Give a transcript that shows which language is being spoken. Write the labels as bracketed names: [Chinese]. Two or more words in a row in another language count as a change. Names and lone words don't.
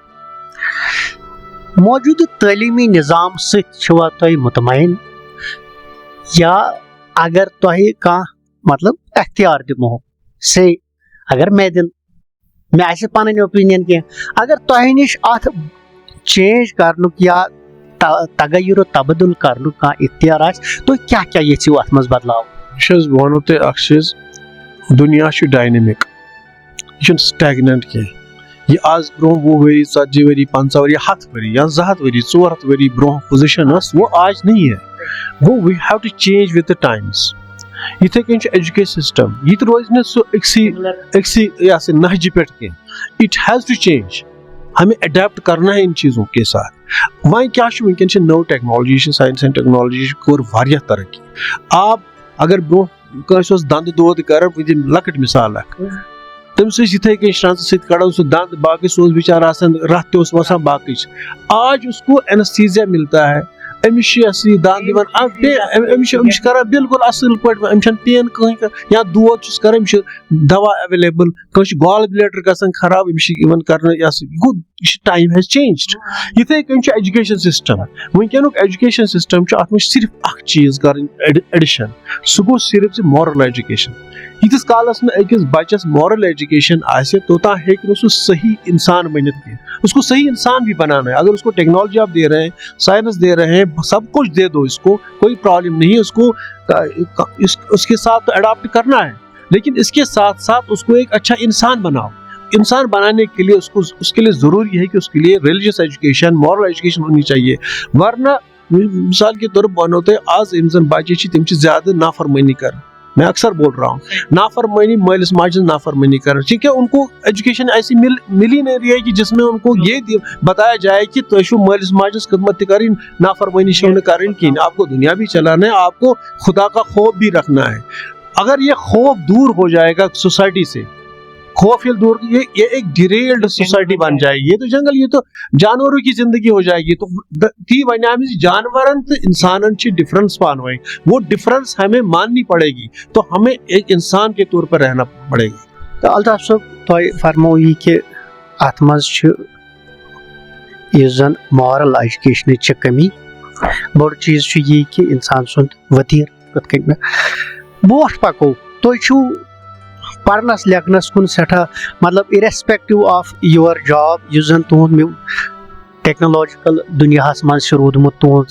[Kashmiri] موجوٗدٕ تعلیٖمی نظام سۭتۍ چھِوا تُہۍ مطمعین, یا اگر تۄہہِ کانٛہہ مطلب اختیار دِمو, سے اگر مےٚ آسہِ پنٕنۍ اوپیٖنین کینٛہہ, اگر تۄہہِ نِش اتھ چینج کرنُک یا تغیر و تبدُل کرنُک کانٛہہ اختیار آسہِ, تُہۍ کیاہ کیاہ یژھِو اتھ منٛز بدلاو؟ وٕچھ حظ, بہٕ ونو تۄہہِ اکھ چیٖز, دُنیا چھُ ڈاینمک, یہِ چھُنہٕ سٹیگننٹ کینٛہہ. یہِ آز برونٛہہ 20 ؤری 40 ؤری 50 ؤری 100 ؤری یا 200 ؤری 400 ؤری برونٛہہ پوزیشن ٲس, [Urdu] وہ آج نہیں ہے. [English] گوٚو we have to change with the times. [Kashmiri] یِتھے کٔنۍ چھُ [English] education system, [Kashmiri] یہِ تہِ روزِ نہٕ سُہ أکسٕے نہجہِ پٮ۪ٹھ کینٛہہ. [English] it has to change. [Urdu] ہمیں اڈیپٹ کرنا ہے ان چیزوں کے ساتھ. [Kashmiri] وۄنۍ کیاہ چھُ وٕنکیٚن چھِ نٔو ٹیکنالوجی, چھِ [English] science and technology [Kashmiri] کوٚر واریاہ ترقی. آپ اگر برونٛہہ کٲنٛسہِ اوس دنٛدٕ دود کران, بہٕ دِمہٕ لۄکٕٹ مثال اکھ, تٔمِس ٲسۍ یِتھے کٔنۍ شرٛنٛژٕ سۭتۍ کڑان سُہ دنٛد, باقٕے سُہ اوس بِچارٕ آسان رتھ تہِ اوس وسان باقٕے. [Urdu] آج اس کو اینستھیزیا ملتا ہے, [Kashmiri] أمِس چھُ یہِ دنٛد دِوان, أمِس چھِ کران بالکل اصل پٲٹھۍ, أمِس چھنہٕ پین کٕہٕنۍ, یا دود چھُس کران أمِس چھُ دوا ایویلیبل. کٲنٛسہِ چھُ [English] gall bladder [Kashmiri] گژھان خراب, أمِس چھِ یِوان کرنہٕ. گوٚو یہِ چھُ [English] time has changed. [Kashmiri] یِتھے کٔنۍ چھُ [English] education system. [Kashmiri] وٕنکیٚنُک [English] education system [Kashmiri] چھُ اتھ منٛز صرف اکھ چیٖز کرٕنۍ ایڈِشن, سُہ گوٚو صرف زِ [English] moral education. [Kashmiri] ییٖتِس کالس نہٕ أکِس بچس [English] moral education [Kashmiri] آسہِ, توٚتام ہیٚکہِ نہٕ سُہ صحیح انسان بٔنِتھ کینٛہہ. [Urdu] اس کو صحیح انسان بھی بنانا ہے. اگر اس کو ٹیکنالوجی آپ دے رہے ہیں, سائنس دے رہے ہیں, سب کچھ دے دو اس کو, کوئی پرابلم نہیں. اس کو اس کے ساتھ اڈاپٹ کرنا ہے, لیکن اس کے ساتھ ساتھ اس کو ایک اچھا انسان بناؤ. انسان بنانے کے لیے اس کے لیے ضروری ہے کہ اس کے لیے [English] religious education, moral education [Urdu] ہونی چاہیے. ورنہ مثال کے طور پر [Kashmiri] بنو تۄہہِ آز یِم زن بچہِ چھِ تِم چھِ زیادٕ نافرمٲنی کران. [Urdu] میں اکثر بول رہا ہوں نافرمانی, [Kashmiri] مالس ماجہِ ہٕنٛز [Urdu] نافرمانی کرنا, کیونکہ ان کو ایجوکیشن ایسی ملی نہیں رہی ہے کہ جس میں ان کو یہ بتایا جائے کہ [Kashmiri] تۄہہِ چھُو مالس ماجہِ ہٕنٛز خدمت تہِ کرٕنۍ, نافرمانی چھو نہٕ کرٕنۍ کِہیٖنۍ. [Urdu] آپ کو دنیا بھی چلانا ہے, آپ کو خدا کا خوف بھی رکھنا ہے. اگر یہ خوف دور ہو جائے گا سوسائٹی سے, خوف یہ دور, یہ ایک [English] derailed society [Urdu] بن جائے گی. یہ تو جنگل, یہ تو جانوروں کی زندگی ہو جائے گی. [Kashmiri] تو تی ونیام جانورن تو انسانن چھ ڈفرنس پانوئی, [Urdu] وہ ڈفرنس ہمیں ماننی پڑے گی. تو ہمیں ایک انسان کے طور پر رہنا پڑے گا. [Kashmiri] تو الطاف صٲب تۄہہِ فرمو یہ کہ اتھ منٛز چھِ یُس زن مارل ایجوکیشنٕچ چھِ کمی بوٚڑ چیٖز چھُ یی کہ انسان سُنٛد ؤتیٖر کِتھ کٔنۍ مےٚ برونٛٹھ پکو تُہۍ چھُو پرنس لیکھنس کُن سٮ۪ٹھاہ مطلب [English] irrespective of your job [Kashmiri] یُس زن تُہُنٛد ٹیکنالوجیکل دُنیاہس منٛز چھُ روٗدمُت تُہُنٛد